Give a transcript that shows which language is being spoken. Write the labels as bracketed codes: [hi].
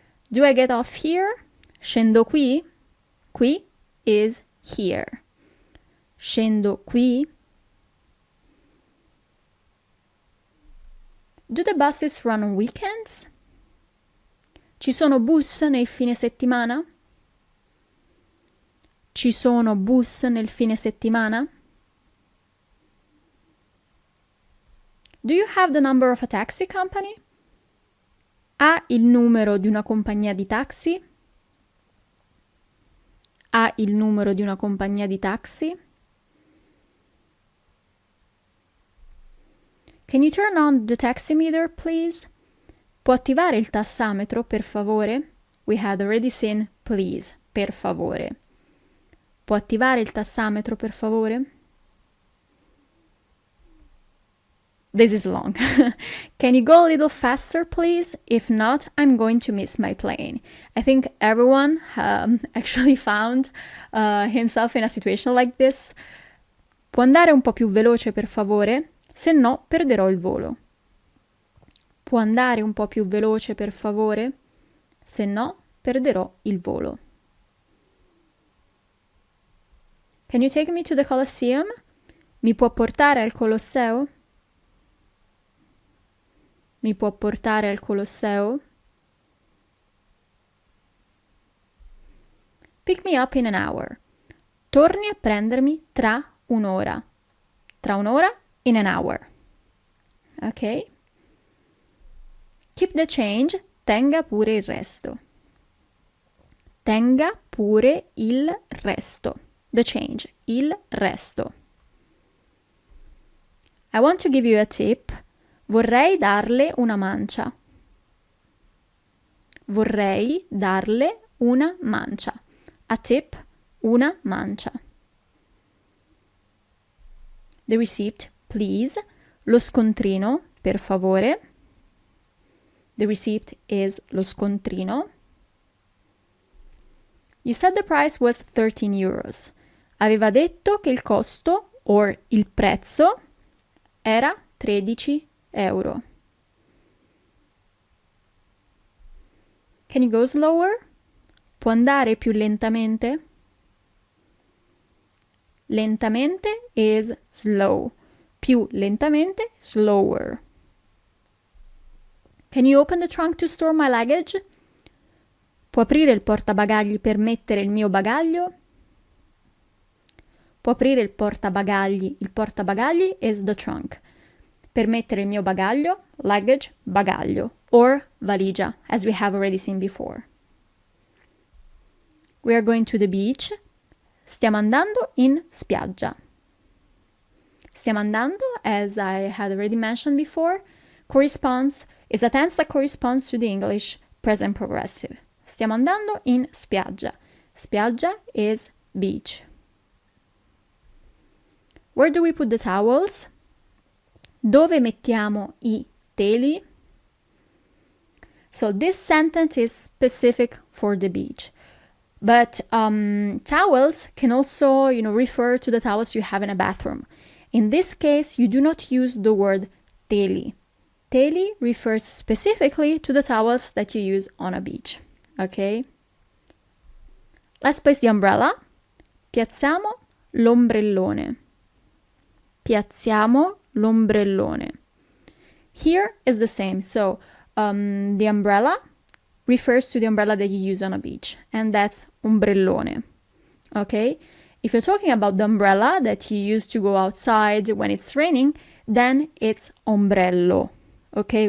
[en] Do I get off here? [it] Scendo qui? [en] Qui is here. [it] Scendo qui? [en] Do the buses run on weekends? [it] Ci sono bus nel fine settimana? Ci sono bus nel fine settimana? [en] Do you have the number of a taxi company? [it] Ha il numero di una compagnia di taxi? Ha il numero di una compagnia di taxi? [en] Can you turn on the taximeter, please? [it] Può attivare il tassametro, per favore? [en] We had already seen please, [it] per favore. Può attivare il tassametro, per favore? [en] This is long. Can you go a little faster, please? If not, I'm going to miss my plane. I think everyone actually found himself in a situation like this. [it] Può andare un po' più veloce, per favore? Se no, perderò il volo. Può andare un po' più veloce, per favore? Se no, perderò il volo. [en] Can you take me to the Colosseum? [it] Mi può portare al Colosseo? Mi può portare al Colosseo? [en] Pick me up in an hour. [it] Torni a prendermi tra un'ora. Tra un'ora? [en] In an hour. Ok? Keep the change. [it] Tenga pure il resto. Tenga pure il resto. [en] The change. [it] Il resto. [en] I want to give you a tip. [it] Vorrei darle una mancia. Vorrei darle una mancia. [en] A tip, [it] una mancia. [en] The receipt, please. [it] Lo scontrino, per favore. [en] The receipt is lo scontrino. You said the price was 13 euros. [it] Aveva detto che il costo, or il prezzo, era 13 euro. [en] Can you go slower? [it] Può andare più lentamente? [en] Lentamente is slow. Più lentamente, slower. Can you open the trunk to store my luggage? [it] Può aprire il portabagagli per mettere il mio bagaglio? Può aprire il portabagagli. [en] Il portabagagli is the trunk. [it] Per mettere il mio bagaglio, [en] luggage, bagaglio, or valigia, as we have already seen before. We are going to the beach. [it] Stiamo andando in spiaggia. [en] Stiamo andando, as I had already mentioned before, is a tense that corresponds to the English present progressive. [it] Stiamo andando in spiaggia. [en] Spiaggia is beach. Where do we put the towels? [it] Dove mettiamo I teli? [en] So this sentence is specific for the beach. But towels can also, refer to the towels you have in a bathroom. In this case, you do not use the word teli. Teli refers specifically to the towels that you use on a beach. Okay? Let's place the umbrella. [it] Piazziamo l'ombrellone. Piazziamo l'ombrellone. [en] Here is the same. So the umbrella refers to the umbrella that you use on a beach, and that's ombrellone. Okay? If you're talking about the umbrella that you use to go outside when it's raining, then it's ombrello. Okay?